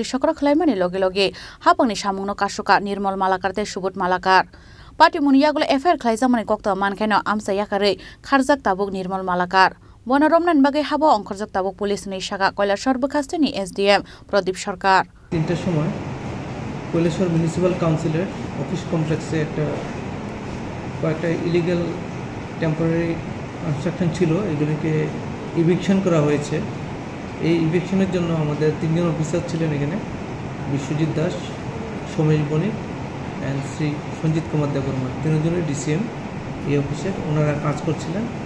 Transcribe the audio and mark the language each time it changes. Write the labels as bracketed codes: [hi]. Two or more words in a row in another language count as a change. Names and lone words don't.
[trp] sokro khlaimani loge loge hapangni samungno kasuka Nirmal Malakar te Subut Malakar party muniyagulo FIR khlaijamani kokta mankheno amsa yakare kharjak tabuk Nirmal Malakar bonoromnan bagai habo angkhorjak tabuk police ni saka Kailasahar bkhasteni SDM Pradip Sarkar [bn] 3টার সময় কৈলাসহর মিউনিসিপাল কাউন্সিলের অফিস কমপ্লেক্সে কয়েকটা [en] illegal temporary construction [bn] ছিল এগুলিকে ইভিকশন করা হয়েছে এই ইভিকশনের জন্য আমাদের তিনজন অফিসার ছিলেন এখানে বিশ্বজিৎ দাস সোমেশ বণিক অ্যান্ড শ্রী সঞ্জিত কুমার দেববর্মা তিনজনের ডিসিএম এই অফিসের ওনারা কাজ করছিলেন